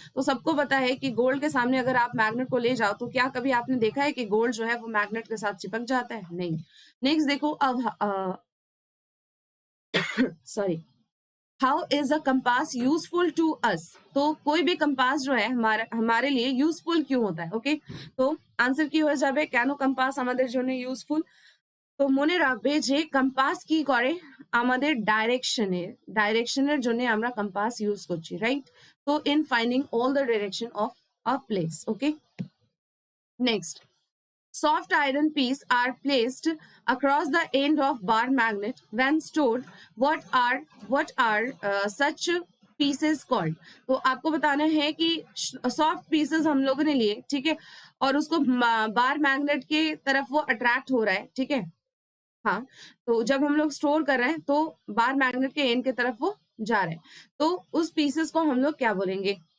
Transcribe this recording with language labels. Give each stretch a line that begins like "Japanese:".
Hindi: तो सबको पता है कि गोल्ड के सामने अगर आप मैग्नेट को ले जाओ, तो क्या कभी आपने देखा है कि गोल्ड जो है वो मैग्नेट के साथ चिपक जाता है, नहीं। नेक्स्ट देखो, अब
English: Sorry, how is a compass useful to us.
Hindi: तो कोई भी कंपास जो है हमारे लिए यूजफुल क्यों होता है, ओके।
Bangla: तो आंसर কি হয়ে যাবে, কেন कंपास আমাদের জন্য ইউজফুল। তো মনে রাখবে যে कंपास কি করে, আমাদের ডাইরেকশনের জন্য আমরা कंपास ইউজ করছি, রাইট।
English: তো in finding all the direction of a place, okay. Next, soft iron pieces are placed across the end of bar magnet when stored. What are such pieces called।
Hindi: तो आपको बताना है कि soft pieces हम लोगों ने लिए, ठीक है, और उसको बार मैग्नेट के तरफ वो अट्रैक्ट हो रहा है, ठीक है। हाँ, तो जब हम लोग स्टोर कर रहे हैं तो बार मैग्नेट के एंड की तरफ वो जा रहे हैं, तो उस पीसेस को हम लोग क्या बोलेंगे।